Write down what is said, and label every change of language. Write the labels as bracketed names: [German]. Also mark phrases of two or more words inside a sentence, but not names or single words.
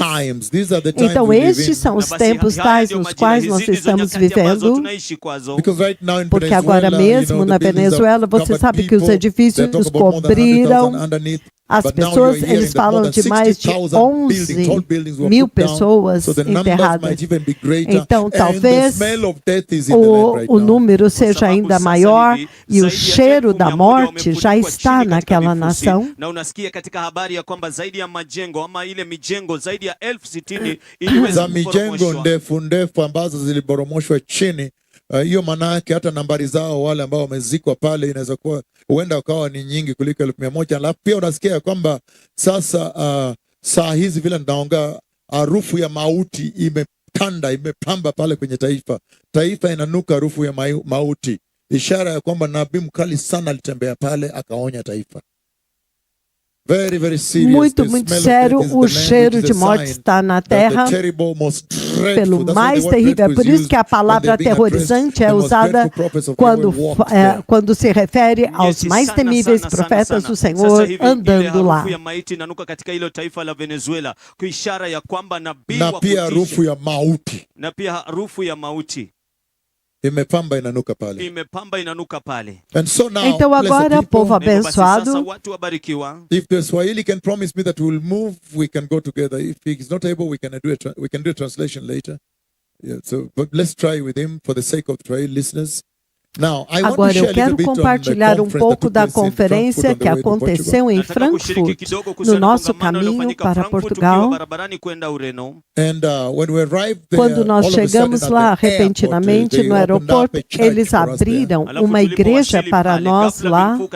[Portuguese] Então estes são os tempos tais nos quais nós estamos vivendo, porque agora mesmo na Venezuela você sabe que os edifícios cobriram as pessoas, eles falam de mais de 11 mil pessoas enterradas. Então, talvez o número seja ainda maior e o cheiro da morte já está naquela nação. [Swahili] Za mijengo ndefu ndefu ambazo ziliboromoshwa chini. Hiyo manake hata nambari zao wale ambao wamezikwa pale inaweza kuwa huenda ukawa ni nyingi kuliko 1,100. Alafu pia unasikia kwamba sasa saa hizi vile ninaongea harufu ya mauti imepamba pale kwenye taifa inanuka harufu ya mauti, ishara ya kwamba nabii mkali sana alitembea pale akaonya taifa. [English] Very, very serious. [Portuguese] Muito sério, o cheiro de morte está na terra, pelo mais terrível. É por isso que a palavra aterrorizante é usada quando se refere aos mais temíveis profetas do Senhor andando lá. [Swahili] Na pia harufu ya mauti. Imepamba inanuka pale. [Portuguese] Então agora, povo abençoado, [English] if the Swahili can promise me that we'll move, we can go together. If he is not able, we can do a translation later. Yeah, so but let's try with him for the sake of Swahili listeners. [Portuguese] Agora eu quero compartilhar um pouco da conferência que aconteceu em Frankfurt, no nosso caminho para Portugal. Quando nós chegamos lá, repentinamente, no aeroporto, eles abriram uma igreja para nós lá.